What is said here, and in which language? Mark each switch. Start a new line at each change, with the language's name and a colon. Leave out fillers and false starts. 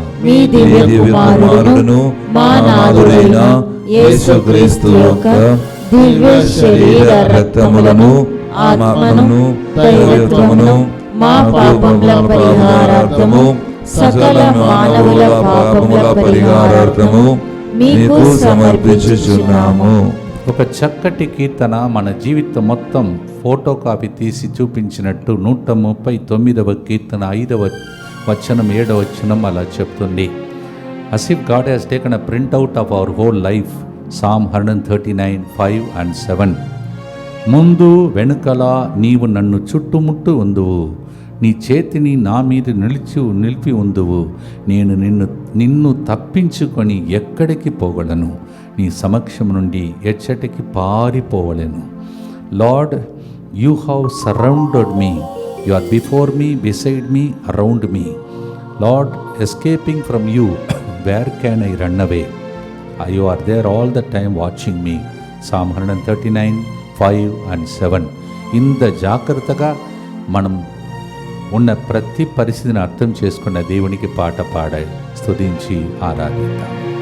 Telugu: మీ దివ్య కుమారుడును మా నాథుడైన యేసుక్రీస్తు యొక్క దివ్య శరీర రక్తములను, ఆత్మను, దైవత్వమును మా పాపముల పరిహారార్థము, సకల మానవుల పాపముల పరిహారార్థము మీకు సమర్పించుచున్నాము. ఒక చక్కటి కీర్తన మన జీవితం మొత్తం ఫోటో కాపీ తీసి చూపించినట్టు 139వ కీర్తన 5వ వచనం 7వ వచనం అలా చెప్తుంది.
English: As if God has taken a printout of our whole life. Psalm 139, 5 and 7.
Telugu: ముందు వెనుకల నీవు నన్ను చుట్టుముట్టు ఉందువు, నీ చేతిని నా మీద నిలిపి ఉందువు. నేను నిన్ను తప్పించుకొని ఎక్కడికి పోగలను, నీ సమక్షం నుండి ఎచ్చటికి పారిపోవలేను.
English: Lord, you have surrounded me, you are before me, beside me, around me. Lord, escaping from you, where can I run away? You are there all the time watching me. Psalm 139, 5 and 7.
Telugu: ఇంత జాగ్రత్తగా మనం ఉన్న ప్రతి పరిస్థితిని అర్థం చేసుకున్న దేవునికి పాట పాడి స్తుతించి ఆరాధిద్దాం.